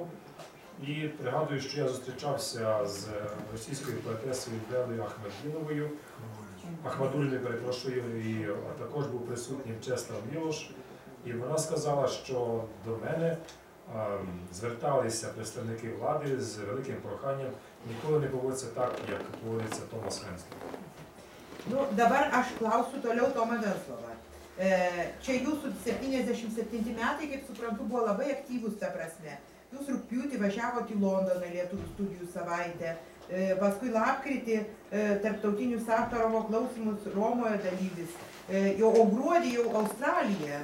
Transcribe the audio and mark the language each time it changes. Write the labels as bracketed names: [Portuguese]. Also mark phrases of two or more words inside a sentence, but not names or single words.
[Ukrainian] І пригадую, що я зустрічався з російською поетесою Белою Ахмадуліною, перепрошую, і також був присутній Чеслав Мілош. І вона сказала, що до мене зверталися представники влади з великим проханням ніколи не поводиться так, як поводиться Томас Венслова. [Lithuanian] Nu, dabar aš klausiu toliau Tomą Venclovą. Čia jūsų 77 metai, kaip suprantu, buvo labai aktyvus ta prasme. Jūs rugpjūtį važiavote į Londoną lietuvių studijų savaitę, paskui lapkritį tarptautinių Sakharovo klausimus Romoje dalyvis, o gruodį jau Australija.